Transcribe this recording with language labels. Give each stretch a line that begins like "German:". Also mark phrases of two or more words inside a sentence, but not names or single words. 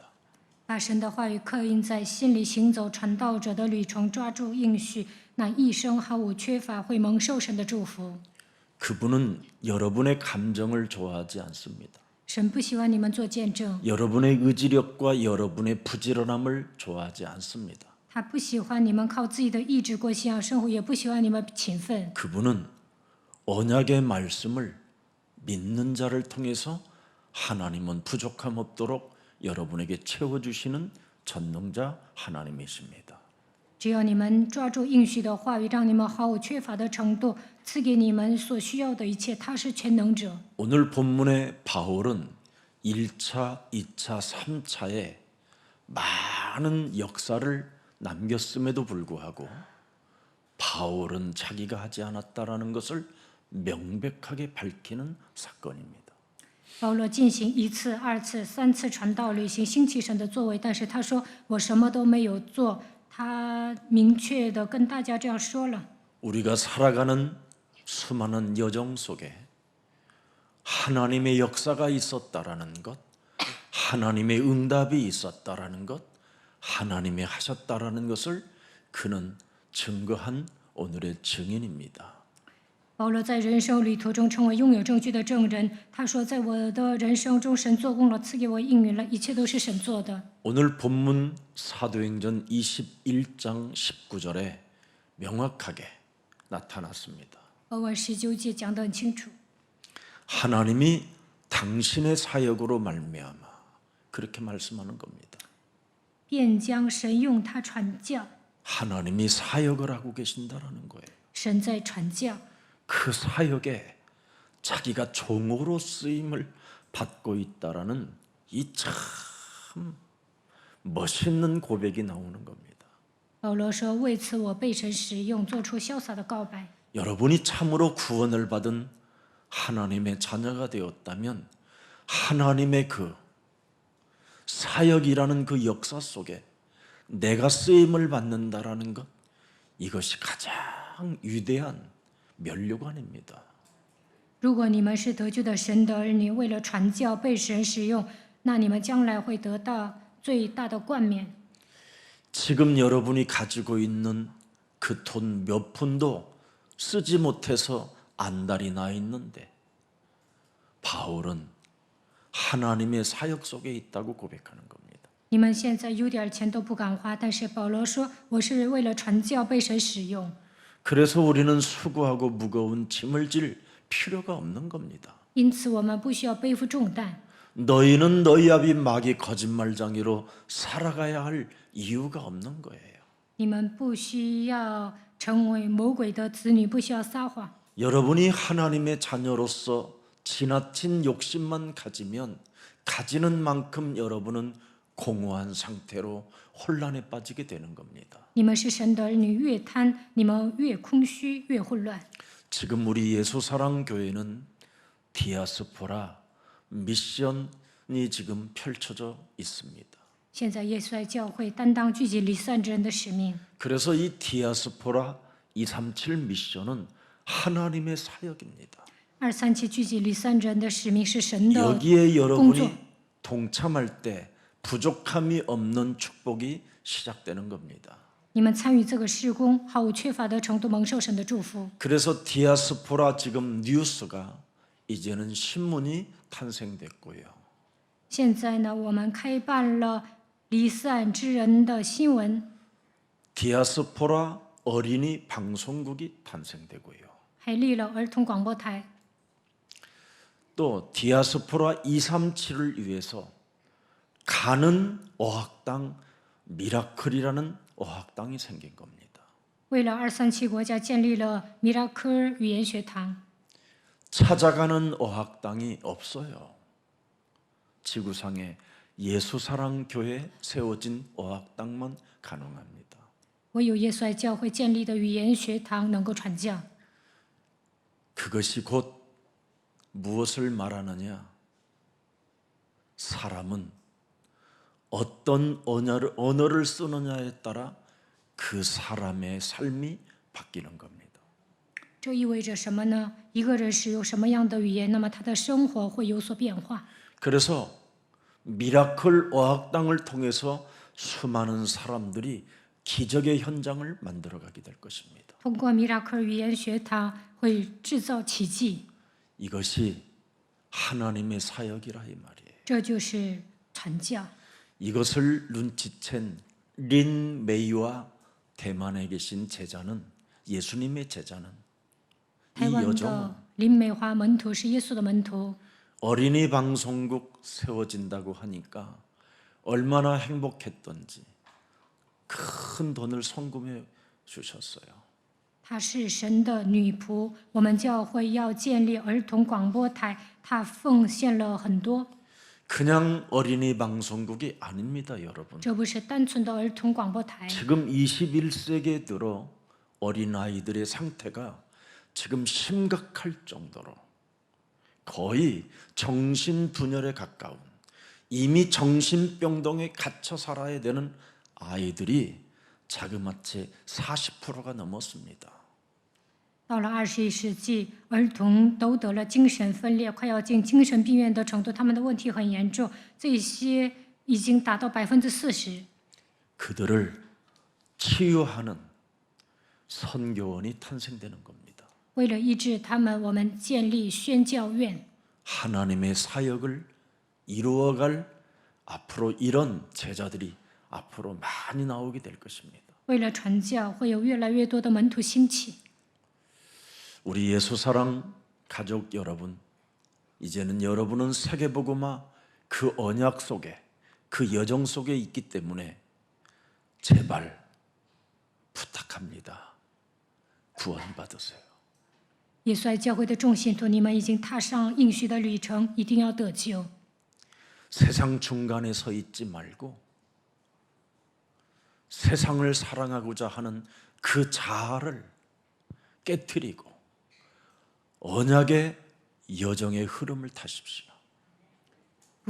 Chinese: 把神的话语刻印在心里，行走传道者的旅程，抓住应许，那一生毫无缺乏，会蒙受神的祝福。
Korean: 그분은 여러분의 감정을 좋아하지 않습니다.
Chinese: 神不喜欢你们做见证，
Korean: 여러분의 의지력과 여러분의 부지런함을 좋아하지 않습니다.
Chinese: 他不喜欢你们靠自己的意志过信仰生活，也不喜欢你们勤奋。
Korean: 그분은 언약의 말씀을 믿는 자를 통해서 하나님은 부족함 없도록 여러분에게 채워주시는 전능자 하나님이십니다.
Chinese: 只要你们抓住应许的话语，让你们毫无缺乏的程度，赐给你们所需要的一切，他是全能者。
Korean: 오늘 본문의 바울은 1차, 2차, 3차에 많은 역사를 남겼음에도 불구하고 바울은 자기가 하지 않았다라는 것을 명백하게 밝히는 사건입니다.
Chinese: 保罗进行1次、2次、3次传道，履行兴起神的作为，但是他说我什么都没有做。他明确的跟大家这样说了。
Korean: 우리가 살아가는 수많은 여정 속에 하나님의 역사가 있었다라는 것, 하나님의 응답이 있었다라는 것, 하나님의 하셨다라는 것을 그는 증거한 오늘의 증인입니다.
Chinese: 保罗在人生旅途中成为拥有证据的证人。他说，在我的人生中，神做工了，赐给我应允了，一切都是神做的。
Korean: 오늘 본문 사도행전 21장 19절에 명확하게 나타났습니다.
Chinese: 而我19节讲得很清楚，
Korean: 하나님이 당신의 사역으로 말미암아 그렇게 말씀하는 겁니다.
Chinese: 便将神用他传教，
Korean: 하나님이 사역을 하고 계신다라는 거예요.
Chinese: 神在传教。
Korean: 그 사역에 자기가 종으로 쓰임을 받고 있다라는 이 참 멋있는 고백이 나오는 겁니다.
Chinese: 保罗说：“为此我被神使用，做出潇洒的告白。”
Korean: 여러분이 참으로 구원을 받은 하나님의 자녀가 되었다면 하나님의 그 사역이라는 그 역사 속에 내가 쓰임을 받는다라는 것, 이것이 가장 위대한 면류관입니다.
Chinese: 如果你们是得救的神的儿女，为了传教被神使用，那你们将来会得到最大的冠冕。
Korean: 지금 여러분이 가지고 있는 그 돈 몇 푼도 쓰지 못해서 안달이 나 있는데 바울은 하나님의 사역 속에 있다고 고백하는 겁니다.
Chinese: 你们现在有点钱都不敢花，但是保罗说：“我是为了传教被神使用。
Korean: 그래서 우리는 수고하고 무거운 짐을 질 필요가 없는 겁니다.
Chinese: 因此，我们不需要背负重担。
Korean: 너희는 너희 아비 마귀 거짓말장이로 살아가야 할 이유가 없는 거예요.
Chinese: 你们不需要成为魔鬼的子女，不需要撒谎。
Korean: 여러분이 하나님의 자녀로서 지나친 욕심만 가지면 가지는 만큼 여러분은 공허한 상태로 혼란에 빠지게 되는 겁니다.
Chinese: 你们是神的儿女，越贪，你们越空虚，越混乱。
Korean: 지금 우리 예수사랑교회는 디아스포라 미션이 지금 펼쳐져 있습니다.
Chinese: 现在耶稣爱教会担当聚集离散之人的使命，
Korean: 그래서 이 디아스포라 237 미션은 하나님의 사역입니다.
Chinese: 237 聚集离散之人的使命是神的
Korean: 여기에
Chinese: 工作。
Korean: 여러분이 동참할 때 부족함이 없는 축복이 시작되는 겁니다.
Chinese: 你们参与这个事工，毫无缺乏的程度蒙受神的祝福。
Korean: 그래서 디아스포라 지금 뉴스가 이제는 신문이 탄생됐고요.
Chinese: 现在呢，我们开办了离散之人的新闻，
Korean: 디아스포라 어린이 방송국이 탄생되고요.
Chinese: 还立了儿童广播台。
Korean: 또 디아스포라 237을 위해서 가는 어학당 미라클이라는 어학당이 생긴 겁니다.
Chinese: 为了237国家建立了米拉科尔语言学堂。
Korean: 찾아가는 어학당이 없어요. 지구상에 예수사랑교회 세워진 어학당만 가능합니다. 唯有耶稣爱教会建立的语言学堂能够传教。 그것이 곧 무엇을 말하느냐? 사람은 어떤 언어를 쓰느냐에 따라 그 사람의 삶이 바뀌는 겁니다.
Chinese: 这意味着什么呢？一个人使用什么样的语言，那么他的生活会有所变化。
Korean: 그래서 미라클 어학당을 통해서 수많은 사람들이 기적의 현장을 만들어가게 될 것입니다.
Chinese: 通过米拉克尔语言学堂会制造奇迹，
Korean: 이것이 하나님의 사역이라 이 말이에요.
Chinese: 这就是传教。
Korean: 이것을 눈치챈 린 메이와 대만에 계신 제자는 예수님의 제자는
Chinese: 台
Korean: 이
Chinese: 湾
Korean: 여정은
Chinese: 的林美华门徒是耶稣的门徒，
Korean: 어린이 방송국 세워진다고 하니까 얼마나 행복했던지 큰 돈을 성금해 주셨어요.
Chinese: 她是神的女仆。我们教会要建立儿童广播台，她奉献了很多。
Korean: 그냥 어린이 방송국이 아닙니다, 여러분.
Chinese: 这不是单纯的儿童广播台。
Korean: 지금 21세기에 들어 어린아이들의 상태가 지금 심각할 정도로 거의 정신분열에 가까운 이미 정신병동에 갇혀 살아야 되는 아이들이 자그마치 40%가 넘었습니다.
Chinese: 到了21世纪，儿童都得了精神分裂，快要进精神病院的程度，他们的问题很严重，这些已经达到40%。
Korean: 그들을 치유하는 선교원이 탄생되는 겁니다.
Chinese: 为了医治他们，我们建立宣教院，
Korean: 하나님의 사역을 이루어갈 앞으로 이런 제자들이 앞으로 많이 나오게 될 것입니다.
Chinese: 为了传教，会有越来越多的门徒兴起。
Korean: 우리 예수사랑 가족 여러분, 이제는 여러분은 세계복음화 그 언약 속에 그 여정 속에 있기 때문에 제발 부탁합니다. 구원받으세요.
Chinese: 耶稣爱教会的众信徒，你们已经踏上应许的旅程，一定要得救。
Korean: 세상 중간에 서 있지 말고 세상을 사랑하고자 하는 그 자아를 깨트리고 언약의 여정의 흐름을 타십시오.